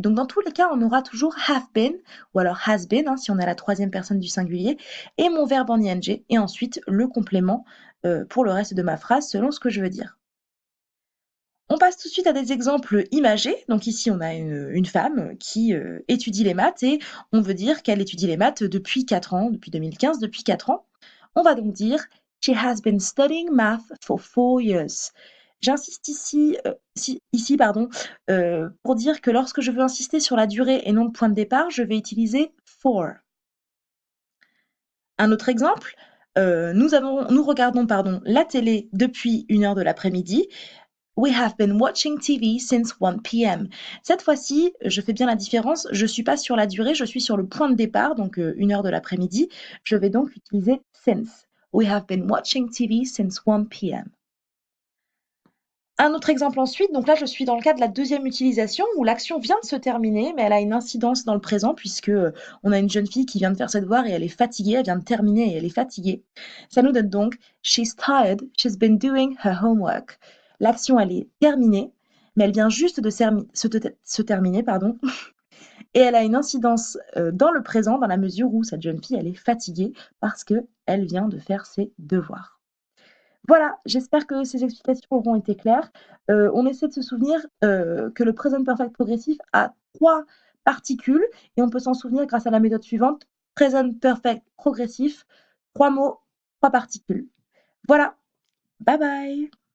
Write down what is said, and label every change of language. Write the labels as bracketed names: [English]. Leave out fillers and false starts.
[French] Donc, dans tous les cas, on aura toujours have been ou alors has been si on est à la troisième personne du singulier et mon verbe en ing et ensuite le complément pour le reste de ma phrase selon ce que je veux dire. On passe tout de suite à des exemples imagés. Donc ici, on a une femme qui étudie les maths et on veut dire qu'elle étudie les maths depuis 4 ans, depuis 2015, depuis 4 ans. On va donc dire [English] She has been studying math for 4 years. [French] J'insiste ici pardon, pour dire que lorsque je veux insister sur la durée et non le point de départ, je vais utiliser for. Un autre exemple, nous regardons la télé depuis 1 heure de l'après-midi. [English] We have been watching TV since 1 p.m. [French] Cette fois-ci, je fais bien la différence. Je suis pas sur la durée, je suis sur le point de départ, donc 1 heure de l'après-midi. Je vais donc utiliser since. [English] We have been watching TV since 1 p.m. [French] Un autre exemple ensuite, donc là je suis dans le cas de la deuxième utilisation où l'action vient de se terminer, mais elle a une incidence dans le présent puisque on a une jeune fille qui vient de faire ses devoirs et elle est fatiguée, elle vient de terminer et elle est fatiguée. Ça nous donne donc [English] She's tired, she's been doing her homework. [French] L'action elle est terminée, mais elle vient juste de se terminer, pardon, et elle a une incidence dans le présent dans la mesure où cette jeune fille elle est fatiguée parce que elle vient de faire ses devoirs. Voilà, j'espère que ces explications auront été claires. On essaie de se souvenir que le present perfect progressif a 3 particules et on peut s'en souvenir grâce à la méthode suivante, present perfect progressif, 3 mots, 3 particules. Voilà, bye bye.